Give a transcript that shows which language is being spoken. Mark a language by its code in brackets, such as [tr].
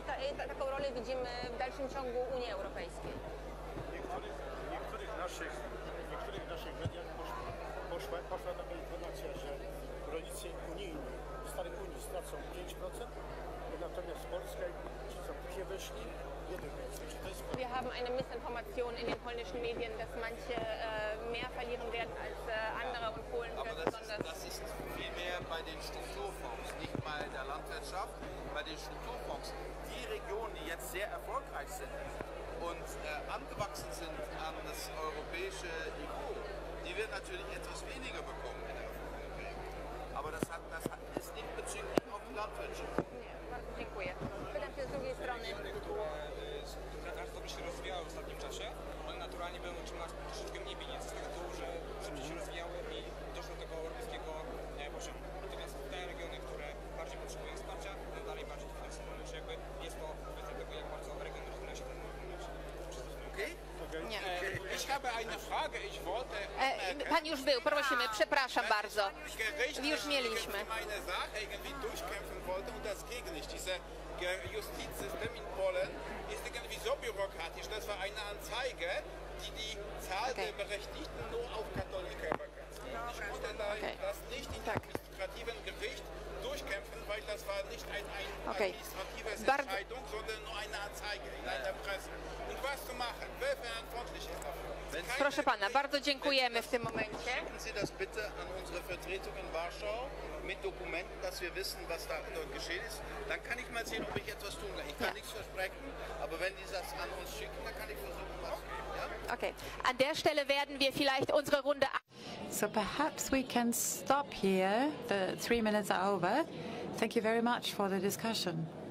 [pl] I taką rolę widzimy w dalszym ciągu Unii Europejskiej. W niektórych naszych mediach poszła taka informacja, że rolnicy unijni, starej Unii stracą 5%, natomiast Polska, ci co później weszli, 1%. Czy to jest [de] Wir haben eine Missinformation in den polnischen Medien, dass manche mehr verlieren werden als andere und Polen Aber besonders. das ist vielmehr bei den Strukturfonds, nicht bei der Landwirtschaft. Bei den Strukturfonds, die Regionen, die jetzt sehr erfolgreich sind und angewachsen sind an das europäische Niveau, die werden natürlich etwas weniger bekommen in der Erfolgsregelung. Aber das ist nicht bezüglich auf die Landwirtschaft. [pl] Nie, bardzo dziękuję. Pytam się z drugiej strony. które w ogóle się rozwijały w ostatnim czasie, one naturalnie będą otrzymać troszeczkę mniej pieniędzy z tego tytułu, że szybciej się rozwijały i doszło do tego europejskiego poziomu. Natomiast te regiony, które bardziej potrzebują wsparcia, no dalej bardziej finansowo. Czy jakby jest to kwestia tego, jak bardzo regiony rozwijają się ten moment. Nie. [de] Ich habe eine Frage, ich wollte [pl] Pan już był, prosimy, przepraszam bardzo. Już mieliśmy. [de] meine Sache irgendwie durchkämpfen wollte und das ging nicht. Dieser Justizsystem in Polen ist irgendwie so bürokratisch. Das war eine Anzeige, die Zahl der Berechtigten nur auf Katholiker begrenzt. Ich konnte das nicht in administrativen Gericht durchkämpfen, weil das war nicht eine administrative Entscheidung, sondern nur eine Anzeige in einer Presse. Und was zu machen? Wer verantwortlich ist dafür? [pl] Proszę pana, bardzo dziękujemy w tym momencie. [de] Schicken Sie das bitte an unsere Vertretung in Warschau mit Dokumenten, dass wir wissen, was da dort geschehen ist. Dann kann ich mal sehen, ob ich etwas tun kann. Ich kann nichts versprechen, aber wenn die das an uns schicken, dann kann ich versuchen, was zu tun. Ja? Okay. An der Stelle werden wir vielleicht unsere Runde. [en] So perhaps we can stop here. The 3 minutes are over. Thank you very much for the discussion.